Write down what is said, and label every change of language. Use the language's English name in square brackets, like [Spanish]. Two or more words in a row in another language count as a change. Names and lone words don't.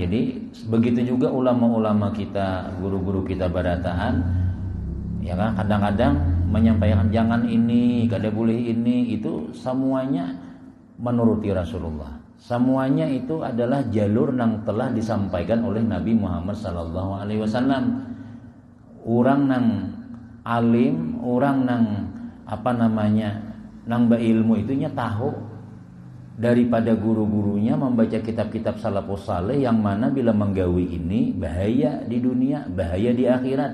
[Indonesian] Jadi begitu juga ulama-ulama kita, guru-guru kita barataan, ya kan? Kadang-kadang menyampaikan jangan ini, kada boleh ini, itu semuanya menuruti Rasulullah. Semuanya itu adalah jalur yang telah disampaikan oleh Nabi Muhammad [Arabic] sallallahu alaihi wasallam. [Indonesian] Orang nang alim, orang nang nang berilmu itunya tahu daripada guru-gurunya membaca kitab-kitab salafus saleh yang mana bila menggawi ini bahaya di dunia, bahaya di akhirat.